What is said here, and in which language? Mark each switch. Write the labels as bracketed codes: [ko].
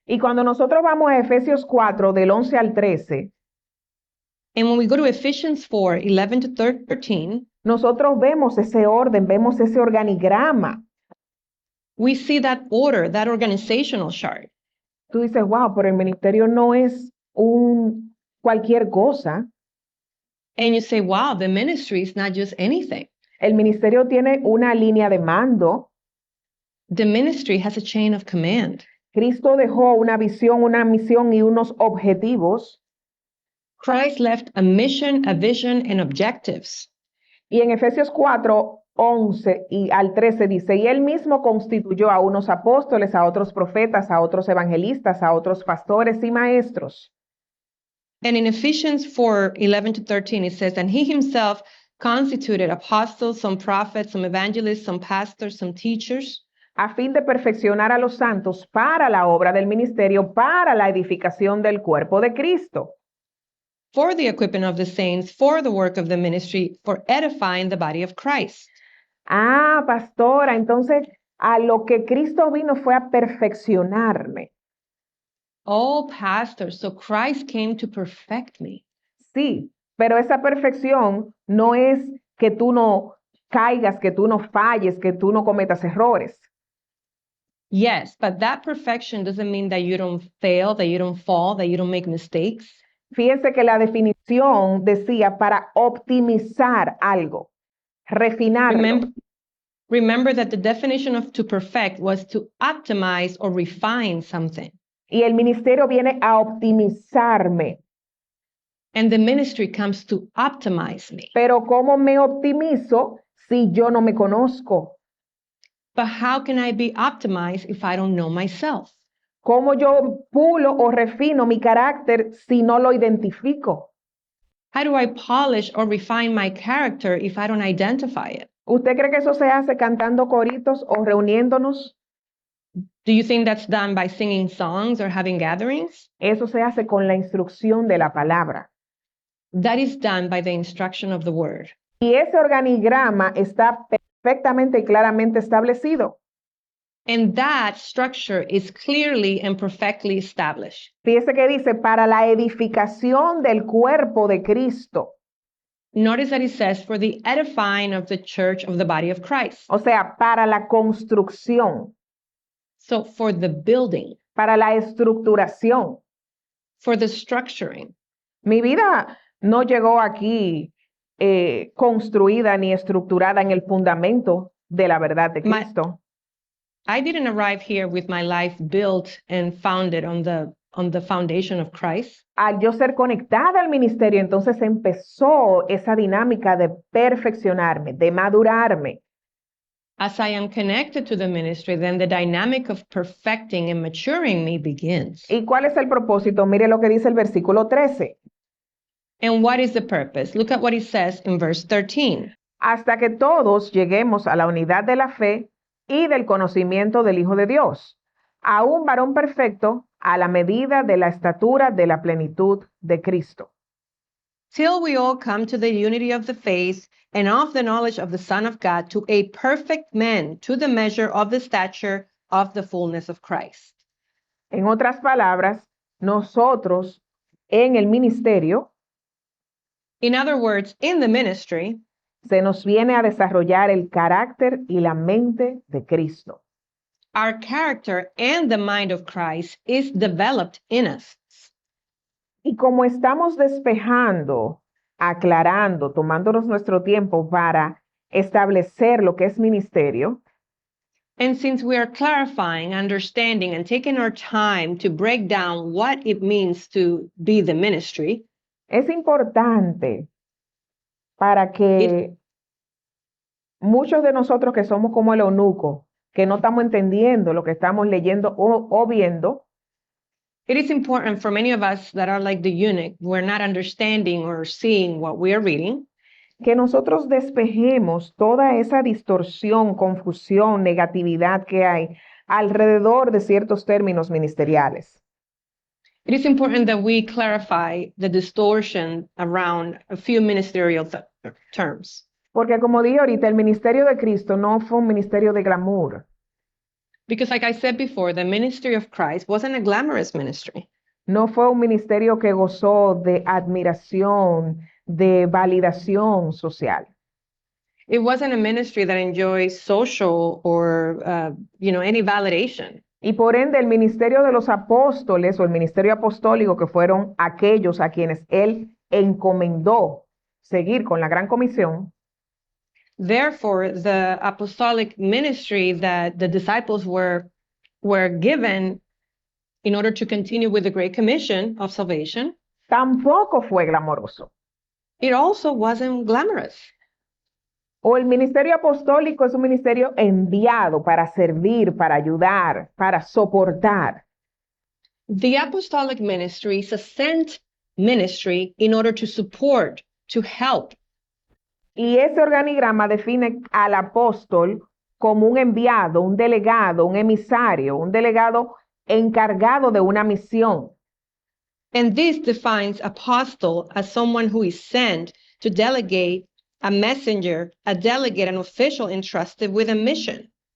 [es] Y cuando nosotros vamos a Efesios 4, del 11 al 13, [en] And when we go to Ephesians 4, 11 to 13, [es] nosotros vemos ese orden, vemos ese organigrama. [en] we see that order, that organizational chart. [es] Tú dices, wow, pero el ministerio no es cualquier cosa. [en] And you say, wow, the ministry is not just anything. [es] El ministerio tiene una línea de mando. [en] The ministry has a chain of command. [es] Cristo dejó una visión, una misión y unos objetivos. [en] Christ left a mission, a vision, and objectives. [es] Y en Efesios 4, 11 y al 13 dice, y él mismo constituyó a unos apóstoles, a otros profetas, a otros evangelistas, a otros pastores y maestros. [en] And in Ephesians 4, 11 to 13, it says, and he himself constituted apostles, some prophets, some evangelists, some pastors, some teachers, [es] a fin de perfeccionar a los santos para la obra del ministerio, para la edificación del cuerpo de Cristo. [en] for the equipping of the saints, for the work of the ministry, for edifying the body of Christ. [es] Ah, pastora, entonces a lo que Cristo vino fue a perfeccionarme. [en] Oh, pastor, so Christ came to perfect me. [es] Sí, pero esa perfección no es que tú no caigas, que tú no falles, que tú no cometas errores. [en] Yes, but that perfection doesn't mean that you don't fail, that you don't fall, that you don't make mistakes. [es] Fíjense que la definición decía para optimizar algo, refinarlo. [en] Remember that the definition of to perfect was to optimize or refine something. [es] Y el ministerio viene a optimizarme. [en] And the ministry comes to optimize me. [es] Pero ¿cómo me optimizo si yo no me conozco? [en] But how can I be optimized if I don't know myself? [es] ¿Cómo yo pulo o refino mi carácter si no lo identifico? [en] How do I polish or refine my character if I don't identify it? [es] ¿Usted cree que eso se hace cantando coritos o reuniéndonos? [en] Do you think that's done by singing songs or having gatherings? [es] Eso se hace con la instrucción de la palabra. [en] That is done by the instruction of the word. [es] Y ese organigrama está perfectamente y claramente establecido. [en] And that structure is clearly and perfectly established. [es] Fíjese que dice, para la edificación del cuerpo de Cristo. [en] Notice that it says, for the edifying of the church of the body of Christ. [es] O sea, para la construcción, [en] So for the building, [es] para la estructuración. [en] for the structuring. [es] Mi vida no llegó aquí construida ni estructurada en el fundamento de la verdad de Cristo. [en] I didn't arrive here with my life built and founded on the foundation of Christ. [es] Al yo ser conectada al ministerio, entonces empezó esa dinámica de perfeccionarme, de madurarme. [en] As I am connected to the ministry, then the dynamic of perfecting and maturing me begins. [es] ¿Y cuál es el propósito? Mire lo que dice el versículo 13. [en] And what is the purpose? Look at what it says in verse 13. [es] Hasta que todos lleguemos a la unidad de la fe y del conocimiento del Hijo de Dios, a un varón perfecto a la medida de la estatura de la plenitud de Cristo. [en] Till we all come to the unity of the faith and of the knowledge of the Son of God, to a perfect man, to the measure of the stature of the fullness of Christ. [es] En otras palabras, nosotros en el ministerio [en] In other words, in the ministry, [es] se nos viene a desarrollar el carácter y la mente de Cristo. [en] our character and the mind of Christ is developed in us. [es] Y como estamos despejando, aclarando, tomándonos nuestro tiempo para establecer lo que es ministerio, [en] And since we are clarifying, understanding, and taking our time to break down what it means to be the ministry, [es] es importante para que muchos de nosotros que somos como el eunuco, que no estamos entendiendo lo que estamos leyendo o viendo, [en] it is important for many of us that are like the eunuch, we're not understanding or seeing what we are reading, [es] que nosotros despejemos toda esa distorsión, confusión, negatividad que hay alrededor de ciertos términos ministeriales. [en] it is important that we clarify the distortion around a few ministerial terms. [es] Porque como dije ahorita, el ministerio de Cristo no fue un ministerio de glamour. [en] Because like I said before, the ministry of Christ wasn't a glamorous ministry. [es] No fue un ministerio que gozó de admiración, de validación social. [en] It wasn't a ministry that enjoys social or, any validation. [es] Y por ende, el ministerio de los apóstoles o el ministerio apostólico, que fueron aquellos a quienes él encomendó seguir con la gran comisión, [en] Therefore, the apostolic ministry that the disciples were given in order to continue with the Great Commission of salvation, [es] tampoco fue glamoroso. [en] it also wasn't glamorous. [es] O el ministerio apostólico es un ministerio enviado para servir, para ayudar, para soportar. [en] The apostolic ministry is a sent ministry in order to support, to help. [es] Y ese organigrama define al apóstol como un enviado, un delegado, un emisario, un delegado encargado de una misión. [en] And this defines apostle as someone who is sent to delegate, a messenger, a delegate, an official entrusted with a mission.